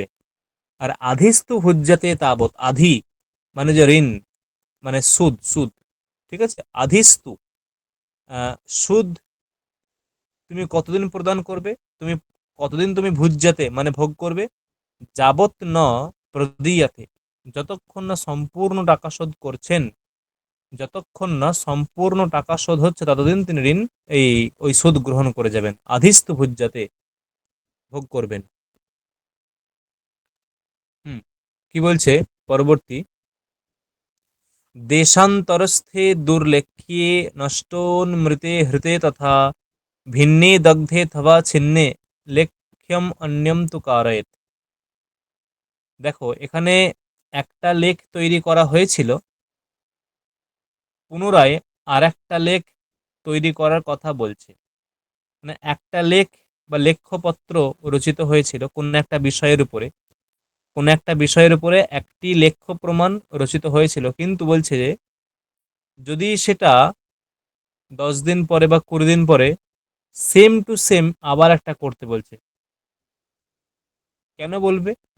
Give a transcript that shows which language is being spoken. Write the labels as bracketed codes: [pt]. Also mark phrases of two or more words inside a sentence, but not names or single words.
[bn] আর [sa] आधिस्तु भुज्यते तावत्, [bn] আধি মানে যে ঋণ মানে সুদ, সুদ, ঠিক আছে, আধিস্তু সুদ তুমি কতদিন প্রদান করবে, তুমি কতদিন তুমি ভুজ্যাতে মানে ভোগ করবে, [sa] यावत् न प्रदीयाते [bn] যতক্ষণ না সম্পূর্ণ টাকা শোধ করছেন, যতক্ষণ না সম্পূর্ণ টাকা শোধ হচ্ছে ততদিন তিনি ঋণ এই ওই সুদ গ্রহণ করে যাবেন, [sa] आधिस्तु भुज्याते [bn] ভোগ করবেন। হুম। কি বলছে পরবর্তী, [sa] देशान्तरस्थे दुर्लेख्ये नष्टोन्मृते हृते तथा भिन्ने दग्धे थवा छिन्ने लेख्यम अन्यम तु कारयेत। [bn] দেখো এখানে একটা লেখ তৈরি করা হয়েছিল, পুনরায় আর একটা লেখ তৈরি করার কথা বলছে। মানে একটা লেখ বা লেখ্যপত্র রচিত হয়েছিল কোন একটা বিষয়ের উপরে, কোন একটা বিষয়ের উপরে একটি লেখ্য প্রমাণ রচিত হয়েছিল, কিন্তু বলছে যে যদি সেটা 10 দিন পরে বা 20 দিন পরে [en] same to same [bn] আবার একটা করতে বলছে, কেন বলবে?